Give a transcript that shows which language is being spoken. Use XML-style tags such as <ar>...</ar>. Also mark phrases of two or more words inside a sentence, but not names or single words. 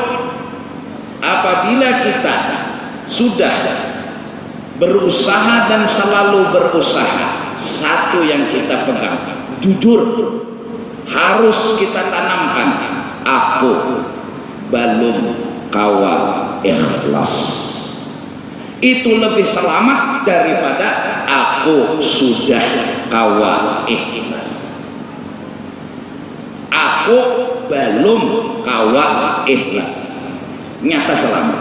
<id>Apabila kita sudah berusaha dan selalu berusaha, satu yang kita pegang, jujur, harus kita tanamkan, aku belum kawa ikhlas. Itu lebih selamat daripada aku sudah kawa ikhlas. Aku belum kawa ikhlas. Nyata selamat.</id>